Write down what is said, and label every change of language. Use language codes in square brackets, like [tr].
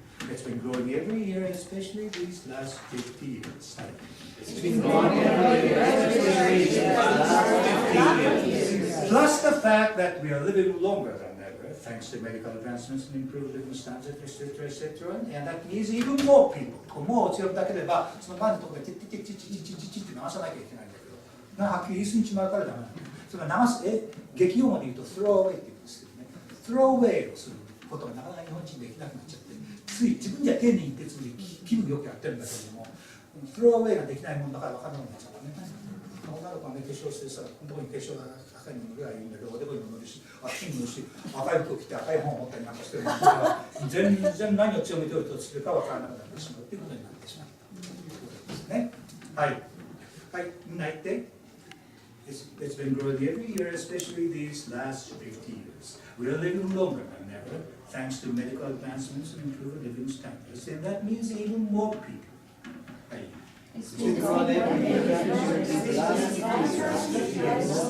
[en] It's been growing every year, especially these last 50 years. It's been growing every year, especially these last 50 years. Plus the fact that we are living longer than ever, thanks to medical advancements and improved living standards, etc., etc. And that means even more people. [ja] もう強くだければ、その前のところでチッチッチッチッチッチッチッチッって流さなきゃいけないんだけど、はっきり言い過ぎちまうからダメなんだ。それから流す、激用語で言うと throw away って言うんですけどね。throw away をすることがなかなか日本人できなくなっちゃって、つい自分じゃ丁寧に言ってつもり気分よくやってるんだけども、throw away ができないもんだから分からなくなっちゃうからね。女の子がね、化粧してさ、このとこに化粧が赤いの塗るがいいんだけど、おでこにも塗るし、あっちにも塗るし、赤い服を着て赤い本を持ったりなんかしてるんだから、全然何を強めておるとするか分からなくなってしまうということになってしまうということですね。はい。はい、みんな言って。 [en] It's been growing every year, especially these last 50 years. We are living longer than ever, thanks to medical advancements and improved living standards, and that means even more people. [ja] はい。 [en] It's been growing every year, especially these last 50 years.